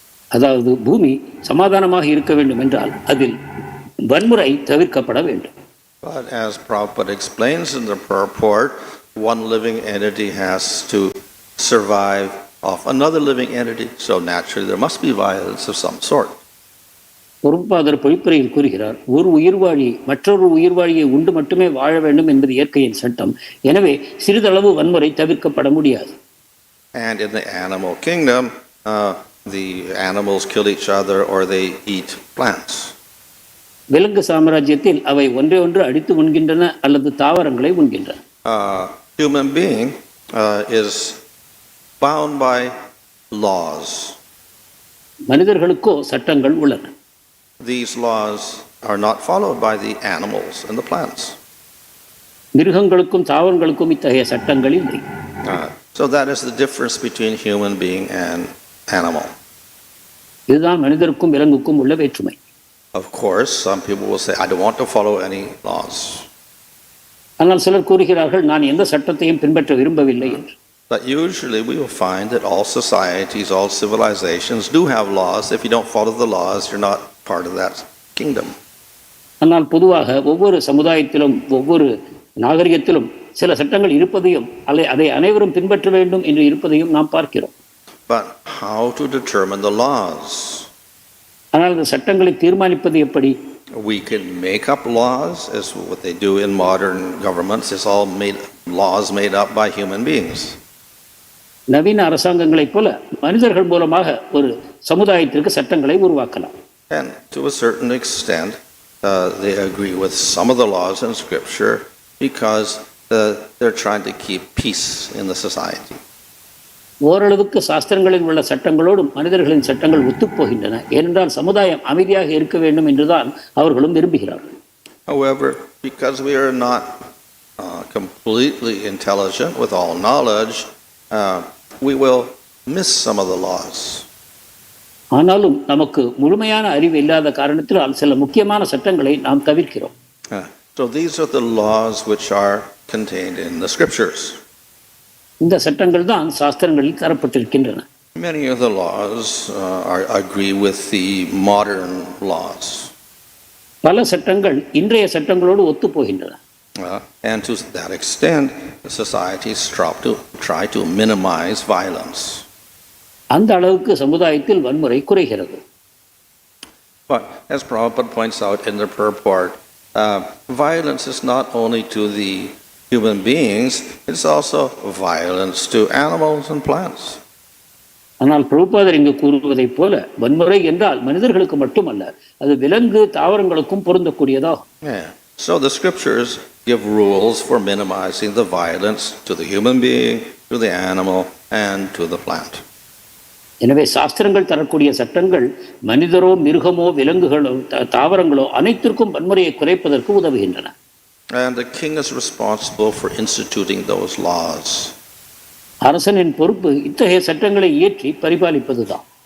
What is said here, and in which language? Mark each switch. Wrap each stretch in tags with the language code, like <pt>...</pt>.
<en>But as Prabhupada explains in the purport, one living entity has to survive off another living entity, so naturally there must be violence of some sort.</en> <ta>பொறுப்பாளர் பொழிப்புரையில் கூறுகிறார், ஒரு உயிர்வாழி மற்றொரு உயிர்வாழியை உண்டு மட்டுமே வாழ வேண்டும் என்பது இயற்கையின் சட்டம். எனவே சிறிதளவு வன்முறை தவிர்க்கப்பட முடியாது.</ta> <en>And in the animal kingdom, the animals kill each other or they eat plants.</en> <ta>விலங்கு சாம்ராஜ்யத்தில் அவை ஒன்றை ஒன்று அடித்து உண்கின்றன அல்லது தாவரங்களை உண்கின்றன.</ta> <en>Human being is bound by laws.</en> <ta>மனிதர்களுக்கோ சட்டங்கள் உள்ளன.</ta> <en>These laws are not followed by the animals and the plants.</en> <ta>மிருகங்களுக்கும் தாவரங்களுக்கும் இத்தகைய சட்டங்கள் இல்லை.</ta> <en>So that is the difference between human being and animal.</en> <ta>இதுதான் மனிதருக்கும் விலங்குக்கும் உள்ள வேற்றுமை.</ta> <en>Of course, some people will say, I don't want to follow any laws.</en> <ta>ஆனால் சிலர் கூறுகிறார்கள், நான் எந்த சட்டத்தையும் பின்பற்ற விரும்பவில்லை என்று.</ta> <en>But usually we will find that all societies, all civilizations do have laws. If you don't follow the laws, you're not part of that kingdom.</en> <ta>ஆனால் பொதுவாக ஒவ்வொரு சமுதாயத்திலும் ஒவ்வொரு நாகரிகத்திலும் சில சட்டங்கள் இருப்பதையும் அதை அனைவரும் பின்பற்ற வேண்டும் என்று இருப்பதையும் நாம் பார்க்கிறோம்.</ta> <en>But how to determine the laws?</en> <ta>ஆனால் இந்த சட்டங்களை தீர்மானிப்பது எப்படி?</ta> <en>We can make up laws, as what they do in modern governments. It's all laws made up by human beings.</en> <ta>நவீன அரசாங்கங்களைப் போல மனிதர்கள் மூலமாக ஒரு சமுதாயத்திற்கு சட்டங்களை உருவாக்கலாம்.</ta> <en>And to a certain extent, they agree with some of the laws in Scripture because they're trying to keep peace in the society.</en> <ta>ஓரளவுக்கு சாஸ்திரங்களில் உள்ள சட்டங்களோடும் மனிதர்களின் சட்டங்கள் ஒத்துப்போகின்றன. ஏனென்றால் சமுதாயம் அமைதியாக இருக்க வேண்டும் என்றுதான் அவர்களும் விரும்புகிறார்கள்.</ta> <en>However, because we are not completely intelligent with all knowledge, we will miss some of the laws.</en> <ta>ஆனாலும் நமக்கு முழுமையான அறிவு இல்லாத காரணத்தினால் சில முக்கியமான சட்டங்களை நாம் தவிர்க்கிறோம்.</ta> <en>So these are the laws which are contained in the scriptures.</en> <ta>இந்த சட்டங்கள் தான் சாஸ்திரங்களில் தரப்பட்டிருக்கின்றன.</ta> <en>Many of the laws agree with the modern laws.</en> <ta>பல சட்டங்கள் இன்றைய சட்டங்களோடு ஒத்து போகின்றன.</ta> <en>And to that extent, societies try to minimize violence.</en> <ta>அந்த அளவுக்கு சமுதாயத்தில் வன்முறை குறைகிறது.</ta> <en>But as Prabhupada points out in the purport, violence is not only to the human beings, it's also violence to animals and plants.</en> <ta>ஆனால் பிரபுபாதர் இங்கு கூறுவதைப் போல வன்முறை என்றால் மனிதர்களுக்கு மட்டுமல்ல, அது விலங்கு தாவரங்களுக்கும் பொருந்தக்கூடியதாகும்.</ta> <en>So the scriptures give rules for minimizing the violence to the human being, to the animal, and to the plant.</en> <ta>எனவே சாஸ்திரங்கள் தரக்கூடிய சட்டங்கள் மனிதரோ மிருகமோ விலங்குகளோ தாவரங்களோ அனைத்திற்கும் வன்முறையை குறைப்பதற்கு உதவுகின்றன.</ta> <en>And the king is responsible for instituting those laws.</en> <ta>அரசனின் பொறுப்பு இத்தகைய சட்டங்களை இயற்றி பரிபாலிப்பதுதான்.</ta>